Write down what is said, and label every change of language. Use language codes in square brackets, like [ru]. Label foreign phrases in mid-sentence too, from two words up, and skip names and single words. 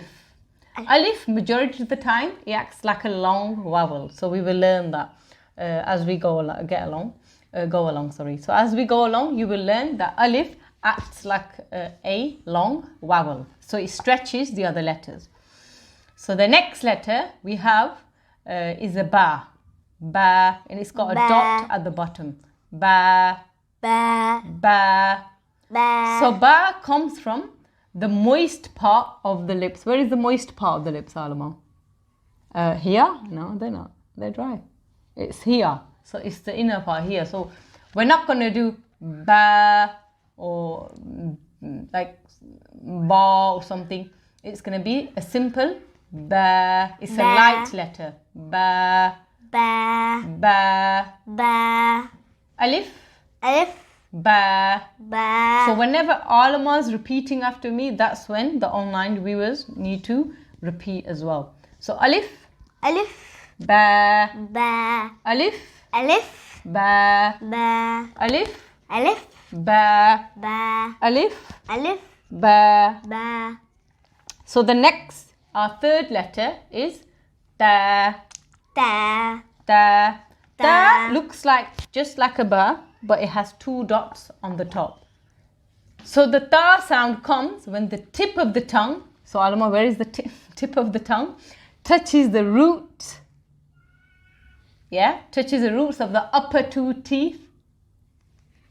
[en] Alif, majority of the time, it acts like a long vowel. So we will learn that as we go along. So as we go along, you will learn that alif acts like a long vowel. So it stretches the other letters. So the next letter we have is a ba. Ba, and it's got a dot at the bottom. Ba. Ba. Ba. Ba. So ba comes from the moist part of the lips. Where is the moist part of the lips, Alma? Here? No, they're not. They're dry. It's here. So it's the inner part here. So we're not going to do ba or like ba or something. It's going to be a simple ba. It's a light letter. Ba. Ba. Ba. Ba. Alif. Alif. Ba. Ba. So whenever Alma is repeating after me, that's when the online viewers need to repeat as well. So alif. Alif. Ba. Ba. Alif. Alif. Ba. Ba. Alif. Alif. Ba. Ba. Alif. Alif. Ba. Ba. So the next, our third letter is ta. Ta. Ta. Ta Ta. looks like just like a ba, but it has 2 dots on the top. So the ta sound comes when the tip of the tongue, so Alma, where is the tip of the tongue, touches the root, touches the roots of the upper 2 teeth.